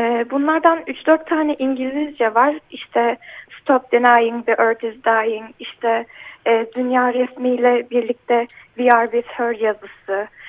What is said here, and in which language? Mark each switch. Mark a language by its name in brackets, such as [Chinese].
[Turkish] Bunlardan 3-4 tane İngilizce var. İşte [English] Stop Denying the Earth is Dying. [Turkish] İşte dünya resmiyle birlikte [English] We Are With Her [Turkish] yazısı.